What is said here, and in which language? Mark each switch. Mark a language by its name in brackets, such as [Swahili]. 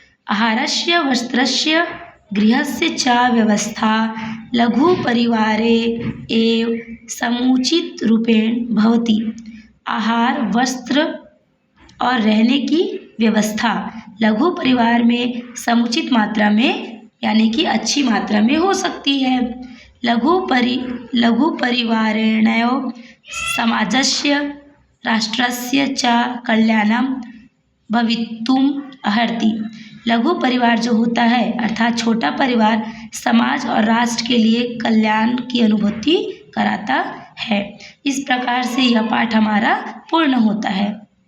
[Sanskrit] आहारस्य वस्त्रस्य गृहस्य च व्यवस्था लघु परिवारे एव समुचित रूपेण भवति। [Hindi] आहार, वस्त्र और रहने की व्यवस्था लघु परिवार में समुचित मात्रा में यानी कि अच्छी मात्रा में हो सकती है। [Sanskrit] लघु परिवारेण समाजस्य राष्ट्रस्य च कल्याणं भवितुम अर्हति। [Hindi] लघु परिवार जो होता है अर्थात छोटा परिवार समाज और राष्ट्र के लिए कल्याण की अनुभूति कराता है। इस प्रकार से यह पाठ हमारा पूर्ण होता है।